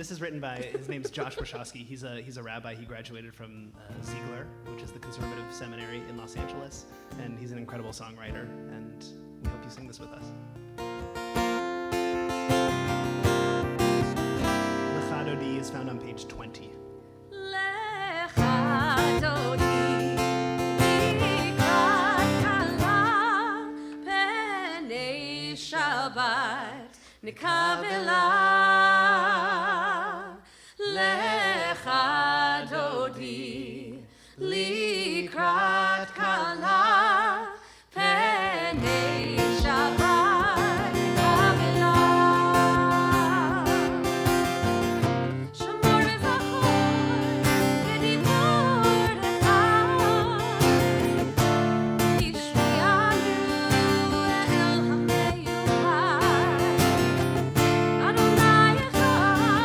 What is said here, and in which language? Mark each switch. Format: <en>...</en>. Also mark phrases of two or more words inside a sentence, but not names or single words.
<en>This is written by, his name's Josh Wachowski. He's a rabbi. He graduated from Ziegler, which is the conservative seminary in Los Angeles. And he's an incredible songwriter. And we hope you sing this with us. Lecha Dodi is found on page 20.</en> <he>לכה דודי לקראת כלה פני שבת נקבלה. לכה דודי לקראת כלה פני שבת, נקבלה. שמור וזכור ודיבורכה השמיענו אל המיוחד, אדני אחד,</he>